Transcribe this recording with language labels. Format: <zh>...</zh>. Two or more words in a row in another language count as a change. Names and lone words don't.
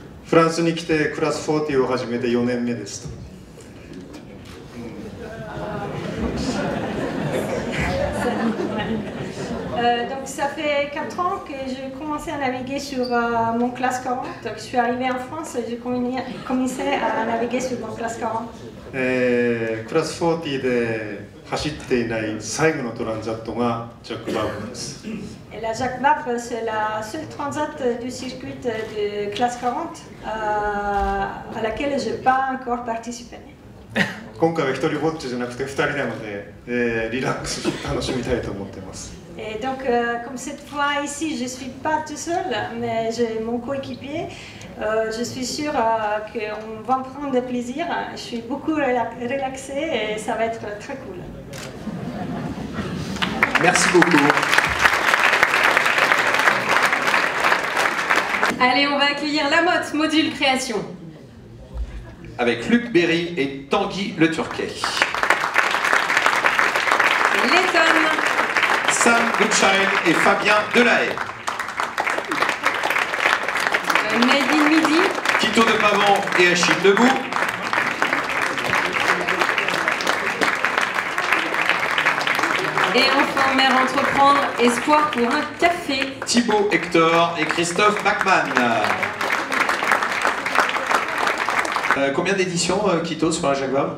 <ja>フランスに来てクラス40を始めて4年目です。</ja> <fr>Donc ça fait 4 ans que j'ai commencé à naviguer sur mon classe 40. Donc je suis arrivée en France et j'ai commencé à naviguer sur mon classe 40.</fr> <ja>クラス40で走っていない最後のトランザットがジャック・バーブです。</ja> <fr>Et la Jacques Vabre, c'est la seule transat du circuit de classe 40 à laquelle je n'ai pas encore participé.</fr> <ja>今回は一人ぼっちじゃなくて2人なので、リラックスして楽しみたいと思っています。</ja> <fr>Et donc, comme cette fois ici, je ne suis pas tout seul, mais j'ai mon coéquipier. Je suis sûre qu'on va prendre du plaisir. Je suis beaucoup relaxée et ça va être très cool. Merci beaucoup. Allez, on va accueillir la Motte Module Création. Avec Luc Berry et Tanguy Le Turquet. Letton. Sam Goodchild et Fabien Delahaye. Made in Midi. Quito de Pavant et Achille Debout. Et enfin, Mère Entreprendre, Espoir pour un café. Thibaut Hector et Christophe Bachmann. Combien d'éditions, Quito, sur la Jacques Vabre?</fr>